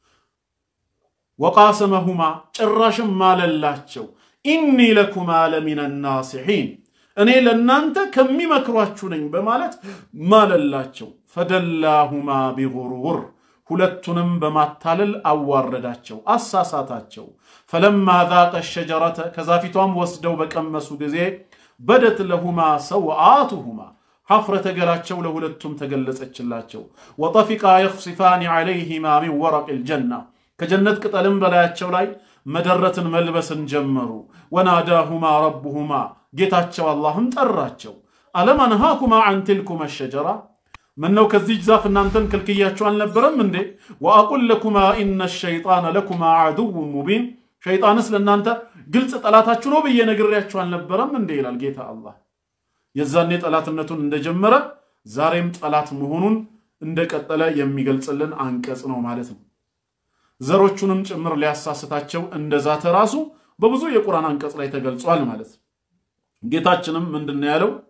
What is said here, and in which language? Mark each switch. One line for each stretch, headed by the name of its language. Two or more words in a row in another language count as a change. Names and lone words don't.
Amharic: وقاسمهما ጭራሽም ማለላቸው
Arabic: إني لكما لمن الناصحين
Amharic: እኔ ለናንተ ከሚመክሯችሁ ነኝ በማለት ማለላቸው።
Arabic: فدلاهما بغرور
Amharic: ሁለቱንም በማታለል አዋረዳቸው አሳሳታቸው። ፈለማ
Arabic: ذاق الشجرة
Amharic: ከዛፊቷም ወስደው በቀመሱ ጊዜ በደት
Arabic: لهما سوآتهما
Amharic: ሐፍረተ ገላቸው ለሁለቱም ተገለጸችላቸው። ወጠፊቃ
Arabic: يخصفان عليهما من ورق الجنة
Amharic: ከጀነት ቅጠልም በላያቸው ላይ መደረትን መልበስን ጀመሩ።
Arabic: وناداهما ربهما
Amharic: ጌታቸው አላህም ጠራቸው።
Arabic: ألم أنهكما عن تلكما الشجرة
Amharic: ምነው ከዚህ ዛፍ እናንተን ከልክያችሁ አልነበረም እንዴ?
Arabic: وأقل لكما إن الشيطان لكما عدو مبين
Amharic: ሸይጣንስ ለናንተ ግልጽ ጠላታችሁ ነው ብዬ ነግሬያችሁ አልነበረም እንዴ ይላል ጌታ አላህ። የዛኔ ጠላትነቱን እንደጀመረ ዛሬም ጠላት መሆኑን እንደቀጠለ የሚገልጽልን አንቀጽ ነው ማለት ነው። ዘሮቹንም ጭምር ሊያሳስታቸው እንደዛተ ራሱ በብዙ የቁርአን አንቀጽ ላይ ተገልጿል ማለት ነው። ጌታችንም ምንድነው ያለው?